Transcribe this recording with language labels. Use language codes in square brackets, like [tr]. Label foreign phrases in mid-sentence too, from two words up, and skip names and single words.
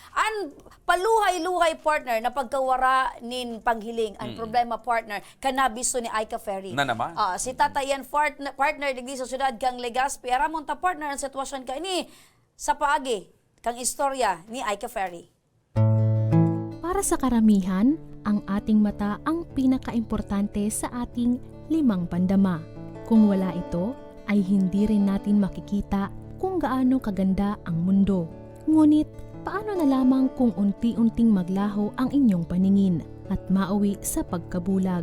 [bik] An paluhay-luhay partner na pagkawara nin panghiling ang problema partner kanabis ni Aika Ferry. [tl] Na naman. [bik] Si tatayan partner digdi sa syudad kang Legazpi aramon ta partner ang sitwasyon ka ini sa paagi kang istorya ni Aika Ferry. [tl] Para sa karamihan, ang ating mata ang pinakaimportante sa ating 5 pandama. Kung wala ito, ay hindi rin natin makikita kung gaano kaganda ang mundo. Ngunit, paano na lamang kung unti-unting maglaho ang inyong paningin at mauwi sa pagkabulag?